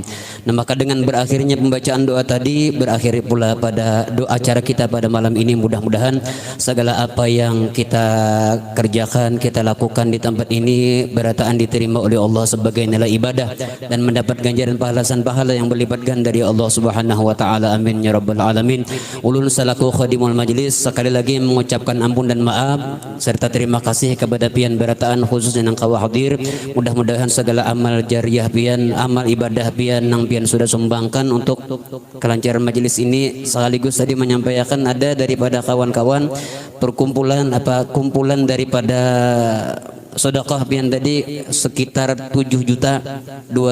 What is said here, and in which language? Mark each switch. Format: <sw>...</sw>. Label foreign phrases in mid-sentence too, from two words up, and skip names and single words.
<id>Nah, maka dengan berakhirnya pembacaan doa tadi, berakhir pula pada doa acara kita pada malam ini. Mudah-mudahan segala apa yang kita kerjakan, kita lakukan di tempat ini berataan diterima oleh Allah sebagai nilai ibadah dan mendapat ganjaran pahala yang berlipat ganda dari Allah</id> <ar>سبحانه وتعالى آمين يا رب العالمين.</ar> <bjn>Ulun salaku</bjn> <ar>خادم المجلس,</ar> <bjn>sekali lagi mengucapkan ampun dan maaf serta terima kasih kepada pian berataan khususnya yang kawa hadir. Mudah-mudahan segala amal jariah pian, amal ibadah pian nang pian sudah sumbangkan untuk kelancaran majelis ini, sekaligus tadi menyampaikan ada daripada kawan-kawan perkumpulan kumpulan daripada sedekah pian tadi sekitar 7.219.000.</bjn>